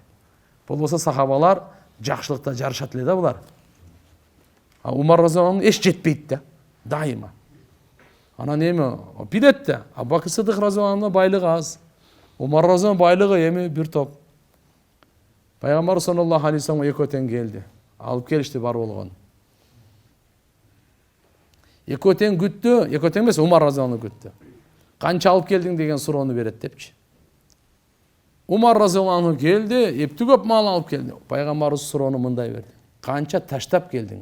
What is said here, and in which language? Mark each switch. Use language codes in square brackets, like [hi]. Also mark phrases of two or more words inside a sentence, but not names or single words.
[ky] Болбосо сахабалар жакшылыкта жарышат эле да булар. Умар [ar] رضي الله عنه [ky] эч жетпейт да, дайыма. Анан эми билет да, Абу Бакр Сыддык [ar] رضي الله عنه [ky] байлыгы аз. Умар [ar] رضي الله عنه [ky] байлыгы эми бир топ. Пайгамбар [ar] صلى الله عليه وسلم [ky] экөө тең келди. Алып келишти бар болгон. Экөө тең күттү, экөө тең эмес, Умар [ar] رضي الله عنه [ky] күттү. Канча алып келдиң деген суроону берет депчи. Умар [ar] رضي الله عنه [ky] келди, эптүү көп мал алып келди. Пайгамбарыбыз суроону мындай берди: "Канча таштап келдиң?"